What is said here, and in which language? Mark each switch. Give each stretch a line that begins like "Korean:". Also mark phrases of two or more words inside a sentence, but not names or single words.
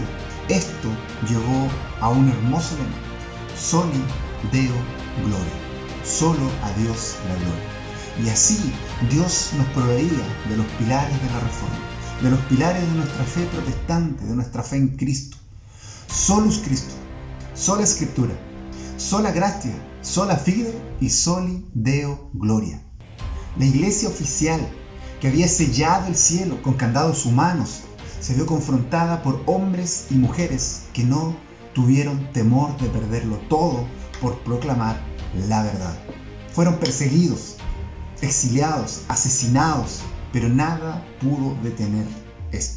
Spanish: Esto llevó a un hermoso lema:
Latin: Soli Deo Gloria.
Spanish: Solo a Dios la gloria. Y así Dios nos proveía de los pilares de la Reforma, de los pilares de nuestra fe protestante, de nuestra fe en Cristo.
Latin: Solus Christo, sola Escritura, sola gratia, sola fide y soli Deo Gloria.
Spanish: La iglesia oficial, que había sellado el cielo con candados humanos, se vio confrontada por hombres y mujeres que no tuvieron temor de perderlo todo por proclamar la verdad. Fueron perseguidos, exiliados, asesinados, pero nada pudo detener esto.